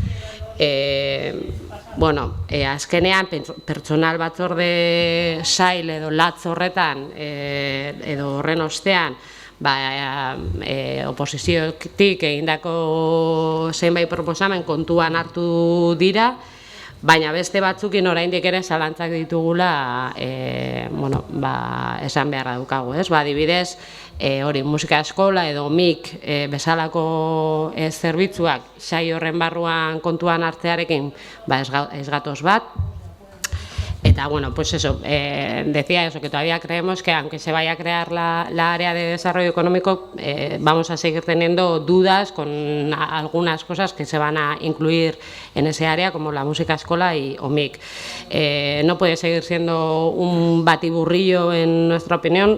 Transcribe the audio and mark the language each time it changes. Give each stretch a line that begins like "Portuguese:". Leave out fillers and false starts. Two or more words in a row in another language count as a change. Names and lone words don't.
Basque: Azkenean, pertsonal batzorde sail edo latz horretan edo horren ostean oposiziotik egindako zenbait proposamen kontuan hartu dira, baina beste batzukin oraindik ere zalantzak ditugula esan beharra daukagu, ez? Adibidez, hori musika eskola edo MIK bezalako zerbitzuak sail horren barruan kontuan hartzearekin ez gatoz bat.
Spanish: Eta decía eso, que todavía creemos que aunque se vaya a crear la área de desarrollo económico, vamos a seguir teniendo dudas con algunas cosas que se van a incluir en ese área, como la música escola y OMIC. No puede seguir siendo un batiburrillo, en nuestra opinión.